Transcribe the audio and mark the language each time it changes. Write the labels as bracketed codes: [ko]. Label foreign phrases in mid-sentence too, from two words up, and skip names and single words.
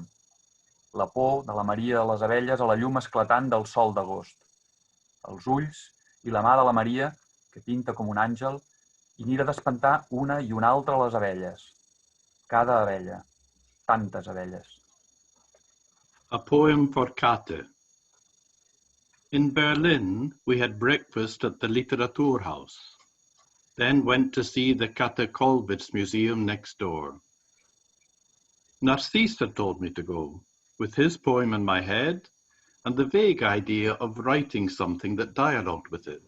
[ca] La por de la Maria de les abelles a la llum esclatant del sol d'agost. Els ulls i la mà de la Maria, que pinta com un àngel, i mira d'espantar una i una altra les abelles. Cada abella. Tantes abelles. [en] A poem for Kate. In Berlin, we had breakfast at the Literaturhaus. then went to see the Katakolvitz Museum next door. Narcisse had told me to go, with his poem in my head and the vague idea of writing something that dialogued with it.